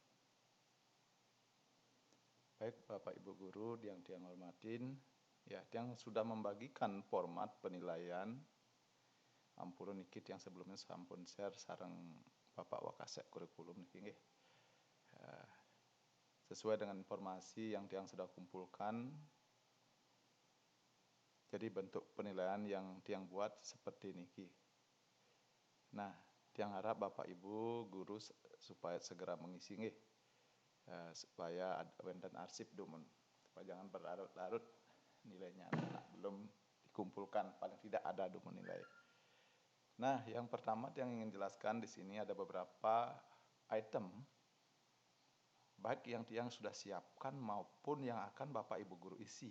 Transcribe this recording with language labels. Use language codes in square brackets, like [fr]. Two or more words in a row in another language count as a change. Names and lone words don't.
[id] Baik Bapak Ibu Guru yang tiang hormatin, ya tiang sudah membagikan format penilaian [ban] ampun niki [id] yang sebelumnya [ban] sampun share sareng [id] Bapak Wakasek kurikulum [ban] niki nggih. [id] Sesuai dengan informasi yang tiang sudah kumpulkan, jadi bentuk penilaian yang tiang buat seperti niki. Nah, tiang harap Bapak Ibu Guru supaya segera mengisi nggih. Supaya [ban] wonten arsip dumun, [id] supaya jangan berlarut-larut nilainya belum dikumpulkan, paling tidak ada dumun nilai. Nah, yang pertama yang ingin jelaskan di sini ada beberapa item baik yang tiang sudah siapkan maupun yang akan Bapak Ibu Guru isi.